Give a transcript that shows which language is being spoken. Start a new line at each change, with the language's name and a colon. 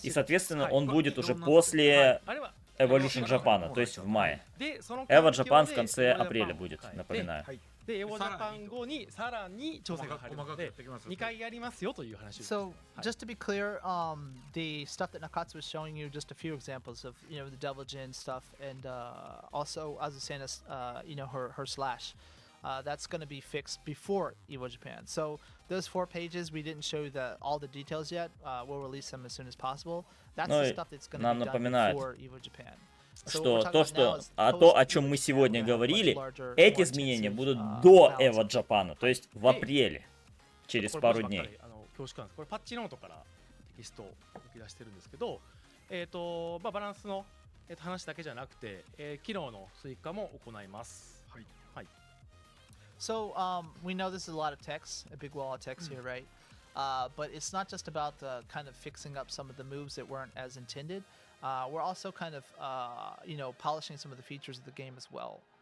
Russian: И, соответственно, он будет уже после Evolution Japan, то есть в мае. Evo Japan в конце апреля будет, напоминаю.
Japanese: で、エボジャパン後にさらに調整が入るので、2回やりますよという話です。
English: So, just to be clear, the stuff that Nakatsu was showing you, just a few examples of, you know, the Devil Jin stuff, and also Azucena's, you know, her slash. That's going to be fixed before Evo Japan. So those 4 pages, we didn't show you all the details yet. We'll release them as soon as possible. That's the stuff that's going to be done before Evo Japan.
Russian: Что то, о чем мы сегодня говорили, эти изменения будут до Evo Japan, то есть в апреле, через пару дней.
Japanese: これパッチノートからテキストを抜き出してるんですけど、バランスの話だけじゃなくて、機能の追加も行います。はい。はい。
English: So we know this is a lot of text, a big wall of text here, right? But it's not just about kind of fixing up some of the moves that weren't as intended. We're also kind of, you know, polishing some of the features of the game as well.